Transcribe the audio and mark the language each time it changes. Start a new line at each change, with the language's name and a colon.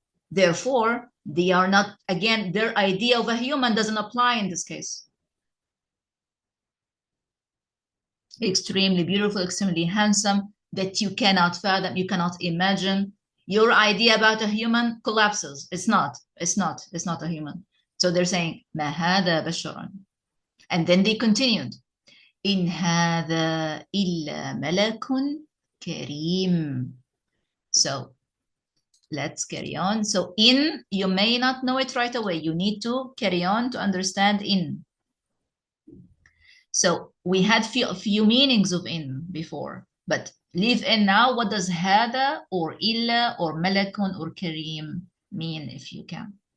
English: Therefore, they are not, again, their idea of a human doesn't apply in this case. Extremely beautiful, extremely handsome, that you cannot fathom, you cannot imagine. Your idea about a human collapses. It's not a human. So they're saying
Arabic: ما هذا بشرا.
English: And then they continued,
Arabic: إن هذا إلا ملك كريم.
English: So let's carry on. So in, you may not know it right away. You need to carry on to understand in. So we had few meanings of in before, but leave in now. What does hada or illa or malakun or kareem mean if you can?